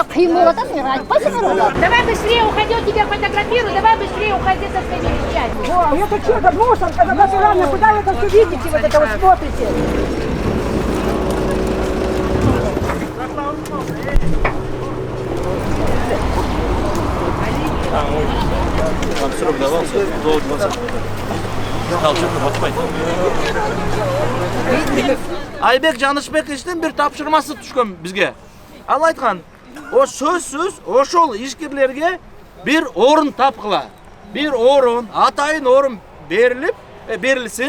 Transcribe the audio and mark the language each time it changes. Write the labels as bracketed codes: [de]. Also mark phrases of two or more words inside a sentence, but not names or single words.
[ru] Давай быстрее уходи, он тебя фотографирует, давай быстрее уходи со своими вещами. Это что-то мусорка, натурально, куда вы это все видите, вот это вот смотрите? Вам срок давался до 20. [ky] Айбек Жанышбековичтен бир тапшырмасы түшкөн бизге. Ал айткан, о сөзсүз ошол ишкерлерге бир орун тапкыла. Бир орун, атайын орун берилсин.